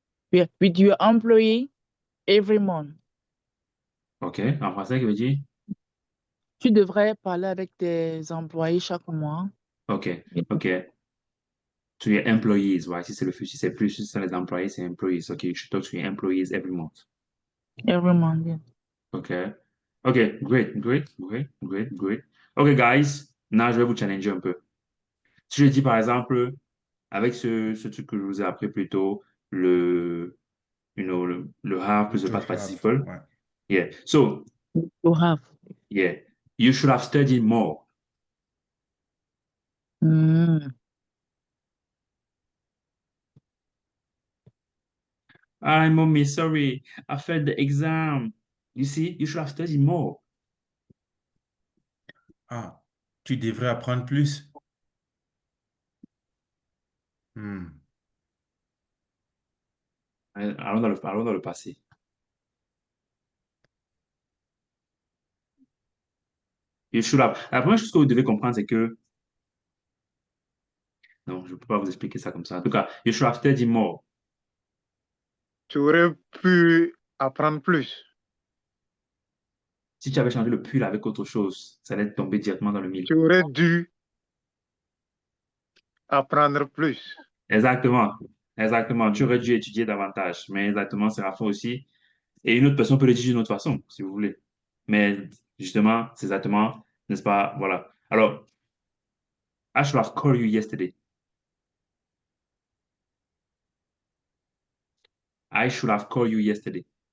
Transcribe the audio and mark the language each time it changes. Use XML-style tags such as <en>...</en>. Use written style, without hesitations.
<en>Yeah, with your employee every month. OK.</en> <fr>En français, qui veut dire? Tu devrais parler avec tes employés chaque mois.</fr> <en>OK. OK. To your employees, ouais.</en> <fr>Si c'est le futur, c'est plus, si c'est les employés, c'est employees. OK.</fr> <en>You should talk to your employees every month. Every month, yeah. OK. OK. Great, great, great, great, great. OK, guys.</en> <fr>Now, je vais vous challenger un peu. Si je dis, par exemple, avec ce truc que je vous ai appris plus tôt, le have plus le</fr> <en>To past have, participle.</en> <fr>ouais.</fr> <en>Yeah. So, You have. yeah. You should have studied more. Mm. I'm mommy, sorry. I failed the exam. You see, you should have studied more.</en> <fr>Ah, tu devrais apprendre plus. Hmm. Allons dans le passé.</fr> <en>You should have.</en> <fr>La première chose que vous devez comprendre, c'est que. Non, je ne peux pas vous expliquer ça comme ça. En tout cas,</fr> <en>you should have studied more.</en> <fr>Tu aurais pu apprendre plus. Si tu avais changé le pull avec autre chose, ça allait tomber directement dans le mille. Tu aurais dû apprendre plus. Exactement. Exactement. Tu aurais dû étudier davantage. Mais exactement, c'est la fin aussi. Et une autre personne peut le dire d'une autre façon, si vous voulez. Mais justement, c'est exactement, n'est-ce pas? Voilà.</fr> <en>Alors, I should have called you yesterday. I should have called you yesterday.</en>